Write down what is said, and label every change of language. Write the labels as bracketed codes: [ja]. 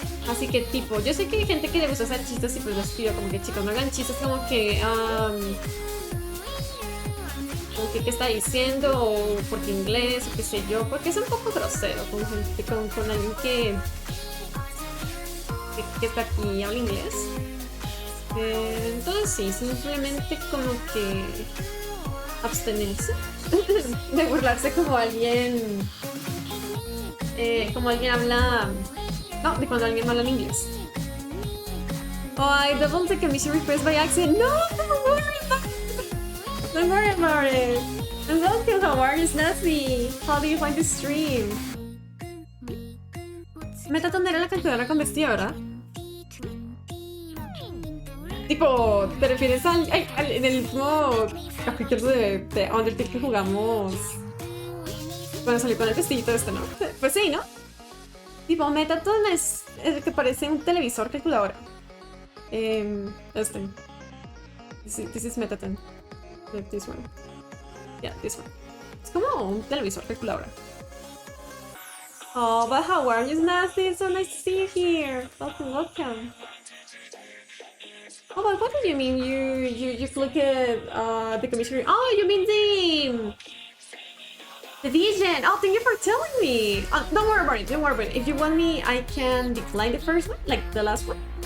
[es] Así que tipo, yo sé que hay gente que le gusta hacer chistes y pues les pido como que chicos no hagan chistes como que qué está diciendo o porque inglés o qué sé yo, porque es un poco grosero con gente, con alguien que está aquí y habla inglés. Entonces sí, simplemente como que abstenerse de burlarse como alguien habla, no, de cuando alguien habla en inglés. [en] Oh, I doubled the commission request by accident. No, don't worry about it. Don't worry about it. And welcome, how are you, Snazzy? How do you find the stream? [es] Metatron era la calculadora con vestido, ¿verdad? Tipo, ¿te refieres en el último capítulo de Undertale que jugamos cuando salió con el vestidito este, no? Pues sí, ¿no? Tipo, Metatron es el que parece un televisor calculadora. [en] This is Metatron. This one. Yeah, this one. [es] Es como un televisor calculadora. [en] Oh, but how are you, Snazzy? It's so nice to see you here. Welcome, welcome. Oh, but what do you mean? You look at the commissioner? Oh, you mean the vision. Oh, thank you for telling me. Don't worry about it. Don't worry about it. If you want me, I can decline the first one, like the last one.